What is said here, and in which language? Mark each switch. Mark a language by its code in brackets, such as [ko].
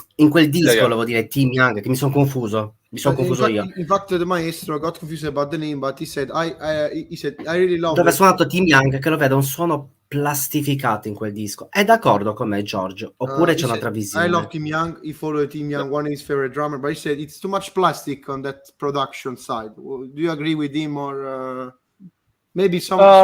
[it] In quel disco volevo dire Tim Young, che mi sono confuso. Io. [en] In fact, the Maestro got confused about the name, but he said I really love. [it] Dove ha suonato Tim Young, che lo vedo un suono plastificato in quel disco. È d'accordo con me, Giorgio? Oppure c'è un'altra visione? [en] I love Tim Young. He followed Tim Young, one of his favorite drummer, but he said it's too much plastic on that production side. Do you agree with him, or maybe some?